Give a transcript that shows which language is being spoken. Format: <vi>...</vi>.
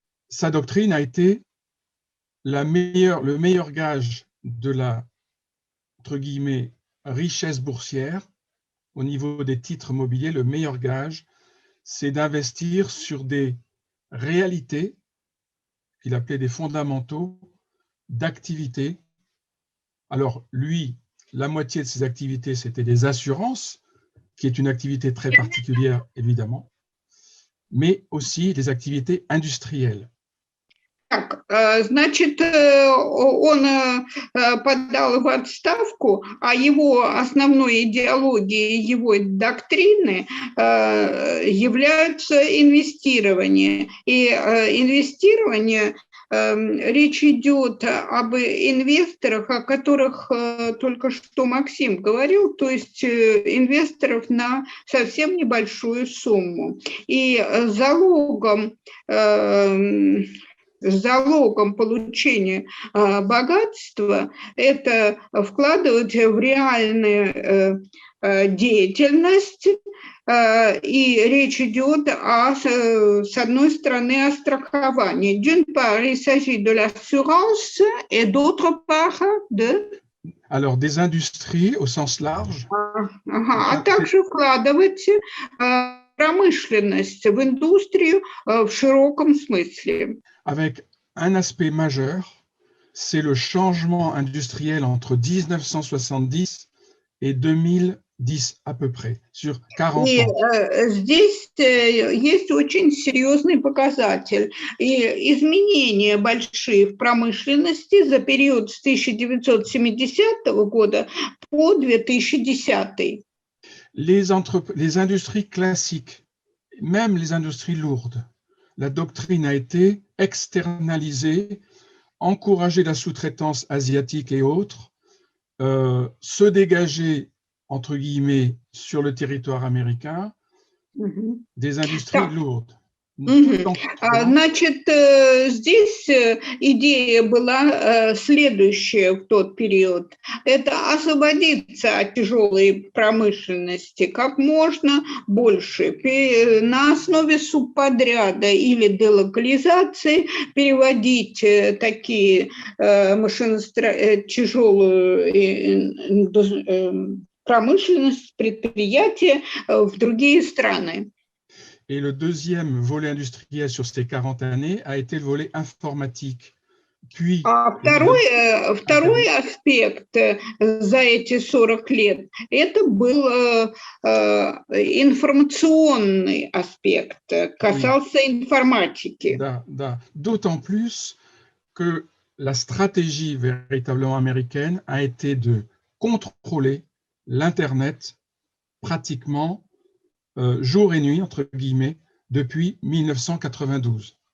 <fr>sa doctrine a été le meilleur gage de la, entre guillemets, richesse boursière au niveau des titres mobiliers, le meilleur gage, c'est d'investir sur des réalités, qu'il appelait des fondamentaux, d'activités. Alors, lui, la moitié de ses activités, c'était des assurances, qui est une activité très particulière, évidemment, mais aussi des activités industrielles.</fr> <ru>Так, значит, он подал в отставку, а его основной идеологией, его доктрины являются инвестирование. И инвестирование, речь идет об инвесторах, о которых только что Максим говорил, то есть инвесторов на совсем небольшую сумму. И залогом получения богатства это вкладывать в реальную деятельность, и речь идет с одной стороны о страховании.</ru> <fr>D'une part, il s'agit de l'assurance et d'autre part de... Alors, des industries au sens large.</fr> <ru>А также вкладывать промышленность в индустрию в широком смысле.</ru> <fr>Avec un aspect majeur, c'est le changement industriel entre 1970 et 2010 à peu près, sur 40</fr> <ru>И</ru> <fr>ans.</fr> <ru>здесь есть очень серьезный показатель. И изменения большие в промышленности за период с 1970 года по 2010.</ru> <fr>Les industries classiques, même les industries lourdes, la doctrine a été externalisée encourager la sous-traitance asiatique et autres, se dégager, entre guillemets, sur le territoire américain, Мгм. des industries</fr> <ru>Так,</ru> <fr>lourdes, tout мгм. en créant.</fr> <ru>Значит, здесь идея была следующая в тот период. Это освободиться от тяжелой промышленности как можно больше. На основе субподряда или делокализации переводить такие тяжелую промышленность, предприятия в другие страны.</ru> <fr>Et le deuxième volet industriel sur ces 40 années a été le volet informatique. Puis,</fr> <ru>Второй аспект за эти 40 лет, это был информационный аспект, касался информатики.</ru> <fr>D'autant plus que la stratégie véritablement américaine a été de contrôler l'Internet pratiquement jour et nuit, entre guillemets, depuis 1992.</fr>